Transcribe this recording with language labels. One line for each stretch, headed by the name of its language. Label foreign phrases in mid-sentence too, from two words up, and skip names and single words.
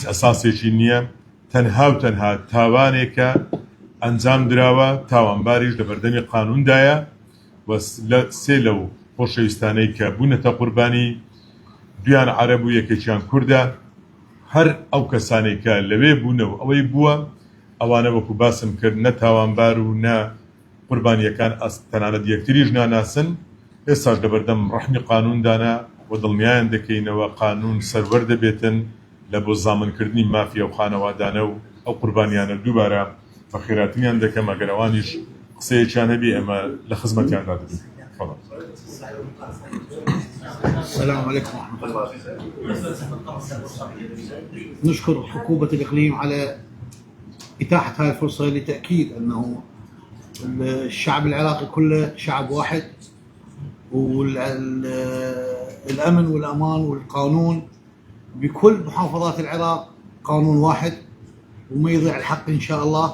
Central Kurdish: ئەساسێکی نییە، تەنها و تەنها تاوانێکە ئەنجام دراوە، تاوانباریش لە بەردەمی قانوندایە و لە سێ لەو خۆشەویستانەی کە بوونەتە قوربانی دویان عەرەب و یەکێکیان کووردە، هەر ئەو کەسانەی کە لەوێ بوونەوە ئەوەی بووە ئەوانە وەکو باسم کرد نە تاوانبار و نە قوربانیەکان تەنانەت یەکتریش ناناسن. ئێستاش لە بەردەم ڕەحمی قانوندانە و دڵنیایان دەکەینەوە قانون سەروەر دەبێتن لە بۆ زامنکردنی مافیا و خانەوادانە و ئەو قوربانیانە دووبارە بە خێراتنیان دەکەم. ئەگەر ئەوانیش قسەیەکیان هەبی ئێمە لە خزمەتیاندا دەبین.
Arabic: السلام عليكم ورحمة الله. نشكر حكومة الإقليم على إتاحة هذه الفرصة لتأكيد أنه الشعب العراقي كله شعب واحد، والأمن والأمان والقانون بكل محافظات العراق قانون واحد وما يضيع الحق إن شاء الله.